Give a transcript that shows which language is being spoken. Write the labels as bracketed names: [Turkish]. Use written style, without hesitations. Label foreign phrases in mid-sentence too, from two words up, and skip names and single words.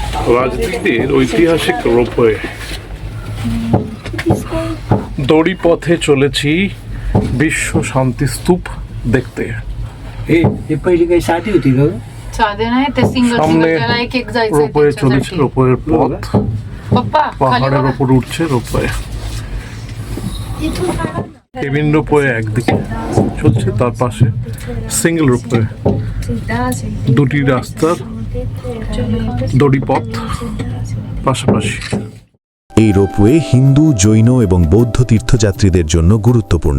[Bangla] রাজনীতির ঐতিহাসিক রোপওয়ে। দড়ি পথে চলেছি বিশ্ব শান্তি স্তূপ দেখতে। [Marathi] हे पहिली काही साठी होती का? साधे नाही ते सिंगल सामने सिंगल त्याला एक एक जायचं [Bangla] রোপওয়ে চলেছে, রোপওয়ের পথ [Marathi] पप्पा खाली [Bangla] পাহাড়ের [Marathi] बघा. [Bangla] উপর উঠছে রোপওয়ে। কেবিন রোপওয়ে একদিকে চলছে, তার পাশে সিঙ্গেল রোপওয়ে, দুটি রাস্তার দড়ি পথ পাশাপাশি। এই রোপওয়ে হিন্দু, জৈন এবং বৌদ্ধ তীর্থযাত্রীদের জন্য গুরুত্বপূর্ণ।